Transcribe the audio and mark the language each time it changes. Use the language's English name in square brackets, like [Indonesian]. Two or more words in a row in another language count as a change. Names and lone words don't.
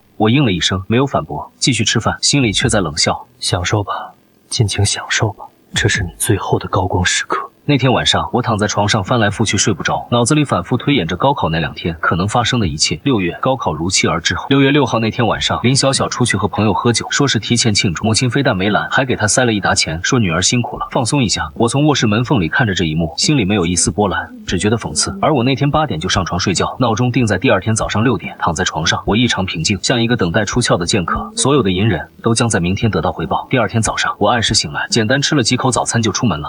[Chinese] 我應了一聲，沒有反駁，繼續吃飯，心裡卻在冷笑。享受吧，盡情享受吧，這是你最後的高光時刻。那天晚上，我躺在床上翻來覆去睡不着，腦子裡反覆推演着高考那2天可能發生的一切。6月，高考如期而至後，6月6號那天晚上，林小小出去和朋友喝酒，說是提前慶祝。母親非但沒攔，還給她塞了一沓錢，說女兒辛苦了，放鬆一下。我從臥室門縫裡看着這一幕，心裡沒有一絲波瀾，只覺得諷刺。而我那天8點就上床睡覺，鬧鐘定在第2天早上6點，躺在床上，我異常平靜，像一個等待出竅的劍客。所有的隱忍都將在明天得到回報。第2天早上，我按時醒來，簡單吃了幾口早餐就出門了。